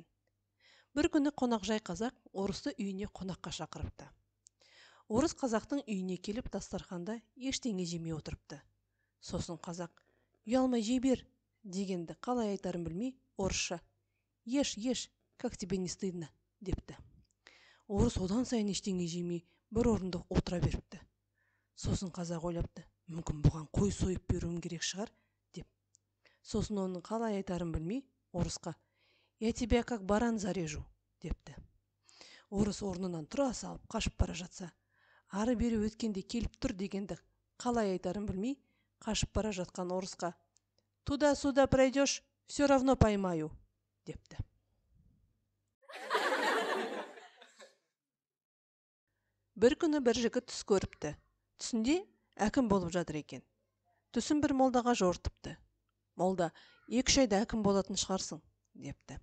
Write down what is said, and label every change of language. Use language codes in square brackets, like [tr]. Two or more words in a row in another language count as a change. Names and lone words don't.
[kk] Бір күні қонақжай қазақ орысты үйіне қонаққа шақырыпты. Орыс қазақтың үйіне келіп дастарханда ештеңе жемей отырыпты. Сосын қазақ: «Ұялмай жей бер» дегенді қалай айтарын білмей, орысша: [ru] «Еш, еш, как тебе не стыдно» депті. [kk] Орыс одан сайын ештеңе жемей бір орында отыра беріпті. Сосын қазақ ойлапты: «Мүмкін бұған қой сойып беруім керек шығар» деп. Сосын оның қалай айтарын білмей, орысқа: [ru] «Я тебя как баран зарежу» депті. [kk] Орыс орнынан тұра салып қашып бара жатса, ары-бері өткенде келіп тұр дегенді қалай айтарын білмей, қашып бара жатқан орысқа: [ru] «Туда-сюда пройдешь, все равно поймаю» депті. [kk] Бір күні бір жігіт түс көріпті. Түсінде әкім болып жатыр екен. Түсін бір молдаға жортыпты. Молда: «2-3 айда әкім болатын шығарсың» депті.